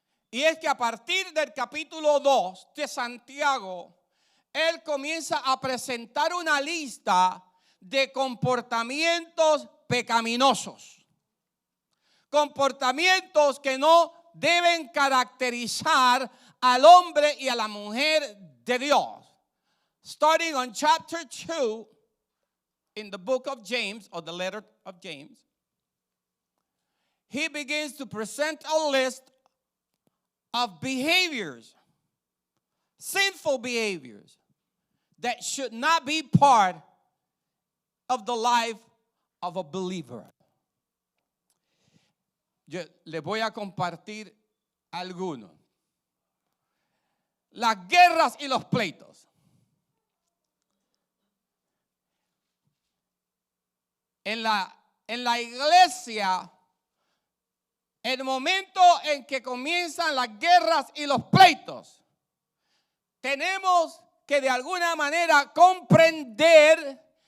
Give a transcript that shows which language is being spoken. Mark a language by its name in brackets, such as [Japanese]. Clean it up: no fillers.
[Spanish] Y es que a partir del capítulo 2 de Santiago, él comienza a presentar una lista de comportamientos pecaminosos. Comportamientos que no deben caracterizar al hombre y a la mujer de Dios. [English] Starting on chapter 2 in the book of James, or the letter of James, he begins to present a list of behaviors, sinful behaviors, that should not be part of the life of a believer. [Spanish] Yo les voy a compartir algunos. Las guerras y los pleitos. en la iglesia, el momento en que comienzan las guerras y los pleitos, tenemos que de alguna manera comprender